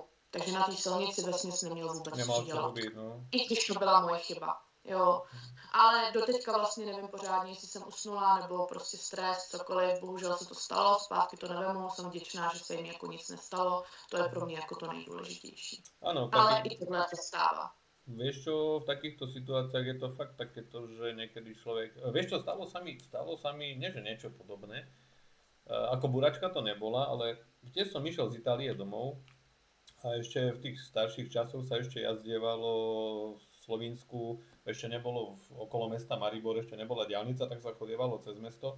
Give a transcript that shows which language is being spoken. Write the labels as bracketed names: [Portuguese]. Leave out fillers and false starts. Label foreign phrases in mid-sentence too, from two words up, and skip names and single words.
[Czech] Takže na té silnici vesměs neměl vůbec co dělat. I když to byla moje chyba, jo. Ale doteďka vlastně nevím pořádně, jestli jsem usnula, nebo prostě stres, cokoliv, bohužel se to stalo, zpátky to nevemu, jsem vděčná, že se jim jako nic nestalo, to je pro mě jako to nejdůležitější. Ano, ale i tohle se stává. [Slovak] Vieš čo, v takýchto situáciách je to fakt takéto, že niekedy človek... Vieš čo, stalo sa mi, nie že niečo podobné, ako buračka to nebola, ale tiež som išiel z Itálie domov a ešte v tých starších časoch sa ešte jazdievalo v Slovinsku, ešte nebolo okolo mesta Maribor, ešte nebola diaľnica, tak sa chodievalo cez mesto.